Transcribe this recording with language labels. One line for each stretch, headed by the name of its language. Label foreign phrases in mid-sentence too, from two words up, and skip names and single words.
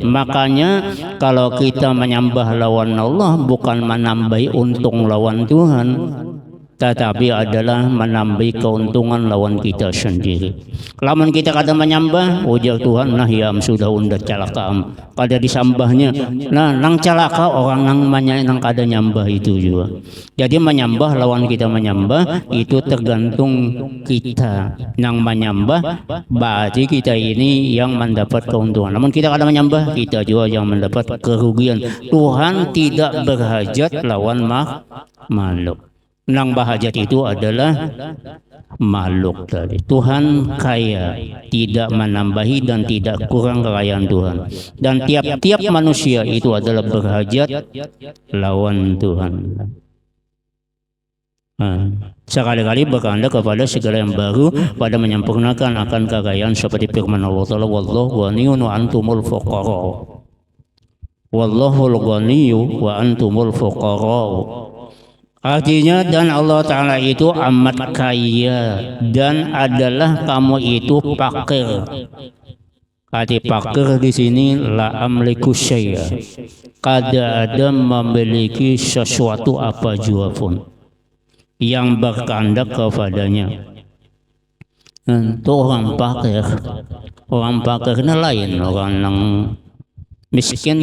Indonesian: Makanya kalau kita menyembah lawan Allah bukan menambahi untung lawan Tuhan, tetapi adalah menambah keuntungan lawan kita sendiri.
Banjar: Lamun kita kada menyembah, ujar Tuhan, nah ya sudah undat calaka kada disambahnya. Nah nang calaka orang nang kada nyambah itu juga.
Indonesian: Jadi menyembah lawan kita menyembah itu tergantung kita. Nang menyembah berarti kita ini yang mendapat keuntungan. Namun kita kada menyembah, kita juga yang mendapat kerugian. Tuhan tidak berhajat lawan makhluk.
Banjar: Nang bahajat itu adalah makhluk tadi.
Indonesian: Tuhan kaya, tidak menambahi dan tidak kurang kekayaan Tuhan. Dan tiap-tiap manusia itu adalah berhajat lawan Tuhan. Sekali-kali berkehendak kepada segala yang baru pada menyempurnakan akan kekayaan seperti firman Allah Ta'ala,
Arabic: والله غني وأنتم الفقراء. والله الغني وأنتم الفقراء.
Indonesian: Artinya dan Allah Ta'ala itu amat kaya dan adalah kamu itu fakir. Arti fakir di sini
Arabic: لا أملك شيئا,
Banjar: kada ada memiliki sesuatu apa jua pun.
Indonesian: yang berkehendak kepadanya. Itu orang fakir. Orang fakirnya lain orang yang miskin.